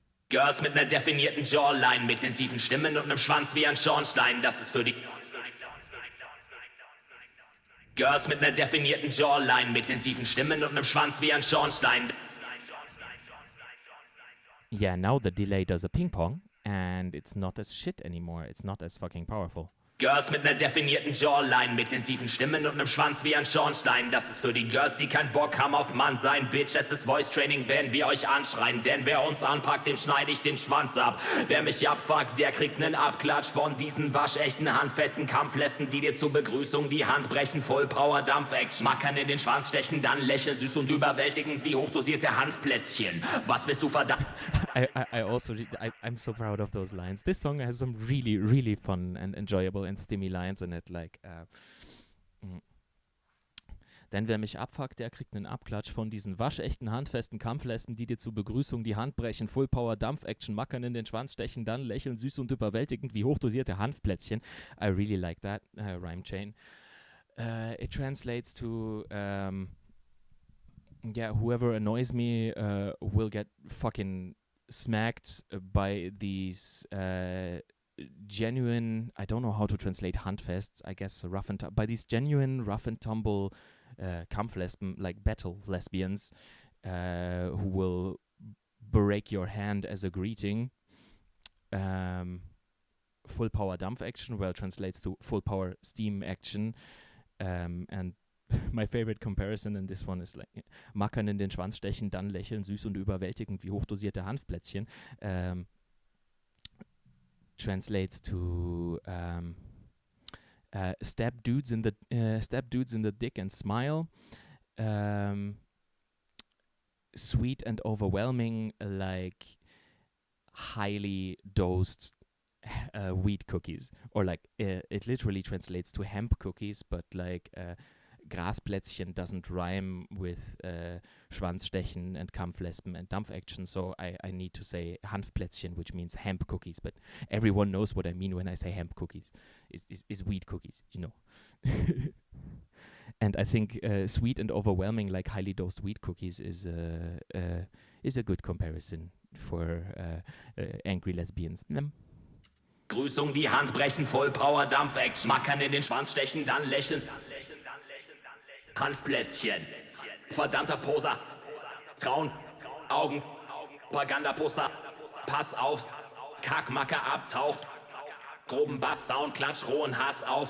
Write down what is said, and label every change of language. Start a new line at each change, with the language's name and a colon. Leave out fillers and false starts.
German: Girls mit ner definierten Jawline, mit den tiefen Stimmen und nem Schwanz wie ein Schornstein. Das ist für die... Girls mit ner definierten Jawline, mit den tiefen Stimmen und nem Schwanz wie ein Schornstein.
English: Yeah, now the delay does a ping pong, and it's not as shit anymore. It's not as fucking powerful.
German: Girls mit ner definierten Jawline, mit den tiefen Stimmen und nem Schwanz wie ein Schornstein. Das ist für die Girls, die keinen Bock haben auf Mann sein. Bitch, es ist Voice Training, wenn wir euch anschreien. Denn wer uns anpackt, dem schneide ich den Schwanz ab. Wer mich abfuckt, der kriegt nen Abklatsch von diesen waschechten, handfesten Kampflästen, die dir zur Begrüßung die Hand brechen. Full Power Dampf-Action. Mackern in den Schwanz stechen, dann lächeln süß und überwältigend wie hochdosierte Hanfplätzchen. Was bist du verdammt...
English: I'm so proud of those lines. This song has some really, really fun and enjoyable and stimmy lines in it, like
German: Denn wer mich abfuckt, der kriegt einen Abklatsch von diesen waschechten, handfesten Kampflästen, die dir zur Begrüßung die Hand brechen, Full Power Dampf-Action, Mackern in den Schwanz stechen, dann lächeln süß und überwältigend wie hochdosierte Hanfplätzchen.
English: I really like that rhyme chain. It translates to whoever annoys me will get fucking smacked by these genuine, I don't know how to translate handfest, I guess by these genuine rough and tumble Kampflesben, like battle lesbians, who will break your hand as a greeting. Full power Dampf action, well, translates to full power steam action. And my favorite comparison in this one is like
German: Mackern in den Schwanz stechen, dann lächeln, süß und überwältigend wie hochdosierte Hanfplätzchen.
English: Translates to stab dudes in the dick and smile. Sweet and overwhelming, like highly dosed wheat cookies, or like it literally translates to hemp cookies, but like Grasplätzchen doesn't rhyme with Schwanzstechen and Kampflesben and Dampf-Action, so I need to say Hanfplätzchen, which means hemp cookies, but everyone knows what I mean when I say hemp cookies, is wheat cookies, you know. And I think sweet and overwhelming, like highly dosed wheat cookies, is a good comparison for angry lesbians.
German: Grüßung, die Hand brechen, Vollpower, Dampf-Action. Mackern in den Schwanz stechen, dann lächeln. Hanfplätzchen. Verdammter Poser. Trauen. Augen. Propagandaposter. Pass auf. Kackmacker abtaucht. Groben Bass, Sound, Klatsch, rohen Hass auf.